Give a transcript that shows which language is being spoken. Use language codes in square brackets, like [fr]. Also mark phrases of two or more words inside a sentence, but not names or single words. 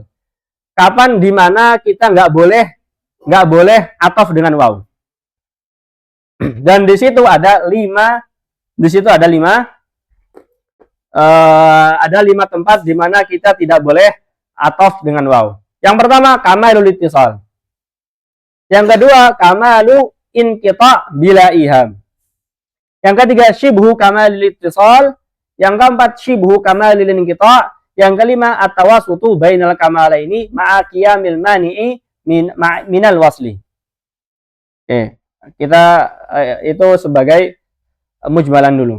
[id] Kapan di mana kita nggak boleh ataf dengan waw. Dan di situ ada lima tempat di mana kita tidak boleh ataf dengan waw. Yang pertama [ar] كمال الاتصال. [id] Yang kedua [ar] كمال الانقطاع بلا إيهام. [id] Yang ketiga [ar] شبه كمال الاتصال. [id] Yang keempat [ar] شبه كمال الانقطاع. Yang kelima التوسط بين الكمالين مع قيام المانع من الوصل. [id] Kita itu sebagai mujmalan dulu.